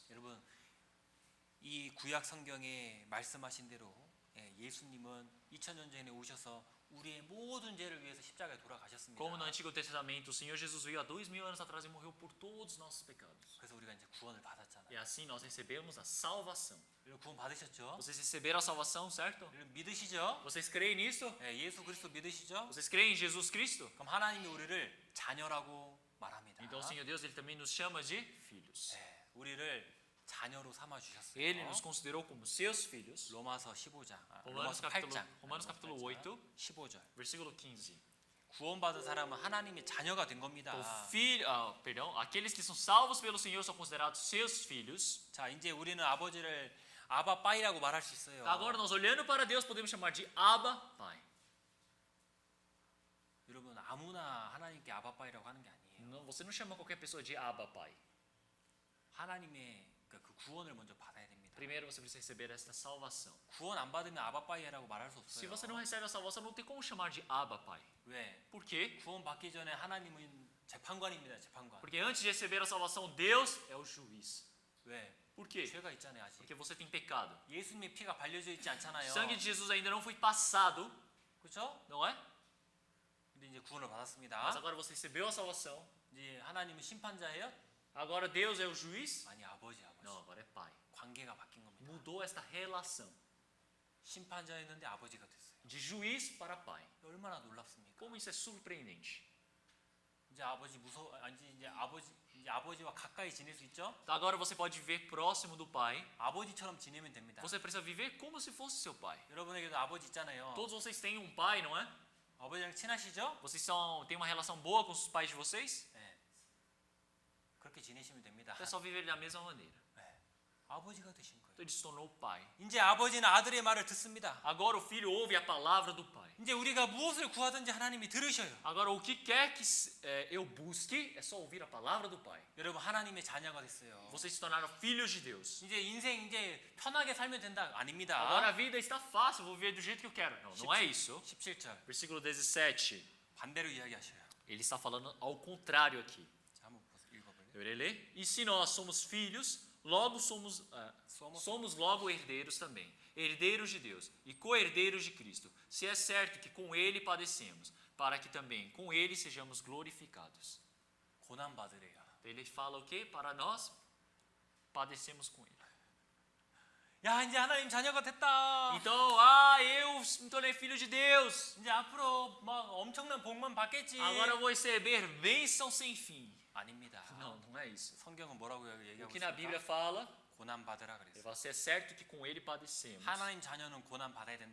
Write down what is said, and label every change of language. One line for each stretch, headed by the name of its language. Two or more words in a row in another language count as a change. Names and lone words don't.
Korean: 여러분 이 구약 성경에 말씀하신 대로 예수님은 2000년 전에 오셔서 우리의 모든 죄를 위해서 십자가에 돌아가셨습니다.
Portuguese: Como no Antigo Testamento, o Senhor Jesus veio há 2000 anos atrás e morreu por todos os nossos pecados.
Korean: 그래서 우리가 이제 구원을 받았잖아요.
Portuguese: E assim nós recebemos a salvação.
Korean: 여러분 구원 받으셨죠?
Portuguese: Vocês receberam a salvação, certo?
Korean: 여러분 믿으시죠?
Portuguese: Vocês creem nisso?
Korean: 예수 그리스도 믿으시죠?
Portuguese: Vocês creem em Jesus Cristo?
Korean: 그럼 하나님이 우리를 자녀라고 말합니다.
Portuguese: Então o Senhor Deus, ele também nos chama de filhos.
Korean: 우리를 자녀로 삼아 주셨어요.
Portuguese: Ele nos considerou como seus filhos.
Korean: 로마서 15장,
Portuguese: Romanos
Korean: 로마서 8장,
Portuguese: capítulo 8,
Korean: 15절.
Portuguese: versículo 15.
Korean: 구원받은 사람은 하나님의 자녀가 된 겁니다.
Portuguese: Aqueles que são salvos pelo Senhor são considerados seus filhos.
Korean: 자, 이제 우리는 아버지를 아바 빠이라고 말할 수 있어요.
Portuguese: Agora nós olhando para Deus podemos chamar de Abba, Pai.
Korean: 여러분 아무나 하나님께 아바 빠이라고 하는 게 아니에요.
Portuguese: Não, você não chama qualquer pessoa de Abba, Pai.
Korean: 하나님의 그 구원을 먼저 받아야 됩니다.
Portuguese: Primeiro você precisa receber esta salvação.
Korean: 구원 안 받으면 아바 빠이라고 말할 수
Portuguese: Se
Korean: 없어요.
Portuguese: você não recebe a salvação, não tem como chamar de Abba, Pai.
Korean: 왜?
Portuguese: Por quê?
Korean: 구원 받기 전에 하나님은 재판관입니다. 재판관.
Portuguese: Porque antes de receber a salvação, Deus é o juiz.
Korean: 왜?
Portuguese: Por quê?
Korean: 죄가 있잖아요, 아직.
Portuguese: Porque você tem pecado.
Korean: 예수님의 피가 발려져 있지 않잖아요.
Portuguese: O sangue de Jesus ainda não foi passado,
Korean: 그렇죠?
Portuguese: não é?
Korean: 근데 이제 구원을 받았습니다.
Portuguese: Mas agora você recebeu a salvação.
Korean: 이제 하나님은 심판자예요?
Portuguese: Agora Deus é o juiz?
Korean: 아니, 아버지.
Portuguese: Não, agora é Pai.
Korean: 관계가 바뀐 겁니다.
Portuguese: Mudou esta relação
Korean: 심판자였는데 아버지가 됐어요.
Portuguese: de juiz para Pai.
Korean: 얼마나 놀랍습니까?
Portuguese: Como isso é surpreendente.
Korean: 이제 아버지 이제 아버지와 가까이 지낼 수 있죠?
Portuguese: Então agora você pode viver próximo do Pai.
Korean: 아버지처럼 지내면 됩니다.
Portuguese: Você precisa viver como se fosse seu pai.
Korean: 여러분에게도 아버지 있잖아요.
Portuguese: Todos vocês têm um pai, não é?
Korean: 아버지랑 친하시죠?
Portuguese: Vocês têm uma relação boa com os pais de vocês?
Korean: 네. 그렇게 지내시면 됩니다.
Portuguese: É só viver da mesma maneira.
Korean: 네. 아버지가 되신 거예요.
Portuguese: Então ele se tornou pai.
Korean: 이제 아버지는 아들의 말을 듣습니다.
Portuguese: Agora o filho ouve a palavra do pai.
Korean: 이제 우리가 무엇을 구하든지 하나님이 들으셔요.
Portuguese: Agora o que quer que eu busque é só ouvir a palavra do pai.
Korean: 여러분 하나님의 자녀가 됐어요.
Portuguese: Vocês se tornaram filhos de Deus.
Korean: 이제 인생 이제 편하게 살면 된다. 아닙니다.
Portuguese: Agora a vida está fácil, vou viver do jeito que eu quero. Não, não é isso.
Korean: 17절
Portuguese: Versículo 17.
Korean: 반대로 이야기하셔요.
Portuguese: Ele está falando ao contrário aqui.
Korean: 자, 한번 읽어볼래요?
Portuguese: Eu irei ler. E se nós somos filhos, logo somos logo herdeiros também, herdeiros de Deus e co-herdeiros de Cristo. Se é certo que com Ele padecemos, para que também com Ele sejamos glorificados.
Korean: 고난 받으래요.
Portuguese: Ele fala o quê? Para nós padecemos com Ele.
Korean: 야, 이제 하나님 자녀가 됐다.
Portuguese: Então, eu me tornei filho de Deus.
Korean: 이제 앞으로 막 엄청난 복만 받겠지.
Portuguese: Agora eu vou receber bênção sem fim.
Korean: 아닙니다.
Portuguese: Não, não é isso.
Korean: 성경은 뭐라고
Portuguese: O
Korean: 얘기하고
Portuguese: que na Bíblia
Korean: 있습니까?
Portuguese: fala,
Korean: 고난 받으라
Portuguese: ele
Korean: 그랬어요.
Portuguese: fala, se é certo que com Ele padecemos.
Korean: 하나님 자녀는 고난 받아야 된다.